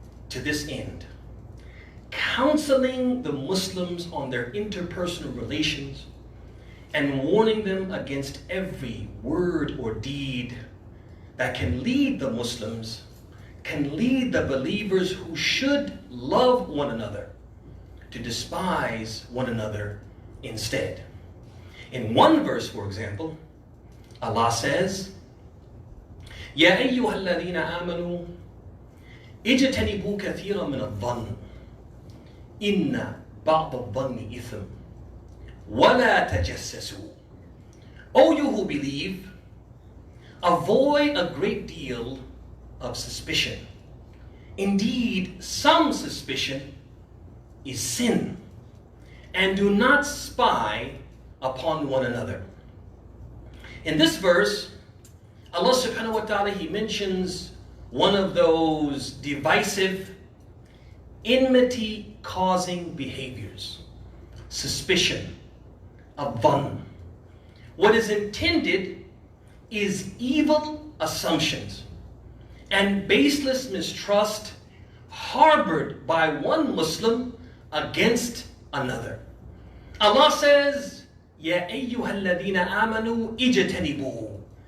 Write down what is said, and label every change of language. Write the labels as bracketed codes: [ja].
[en] to this end, counseling the Muslims on their interpersonal relations and warning them against every word or deed that can lead the Muslims, can lead the believers who should love one another to despise one another instead. In one verse, for example, Allah says, [ar] يَا أَيُّهَا الَّذِينَ آمَنُوا اجْتَنِبُوا كَثِيرًا مِنَ الظَّنِّ إِنَّ بَعْضَ الظَّنِّ إِثْمٌ وَلَا تَجَسَّسُوا. [en] O you who believe, avoid a great deal of suspicion. Indeed, some suspicion is sin. And do not spy upon one another. In this verse, Allah subhanahu wa ta'ala, He mentions one of those divisive, enmity-causing behaviors, suspicion, adhan. What is intended is evil assumptions and baseless mistrust harbored by one Muslim against another. Allah says, [ar] يَا أَيُّهَا الَّذِينَ آمَنُوا اجْتَنِبُوا.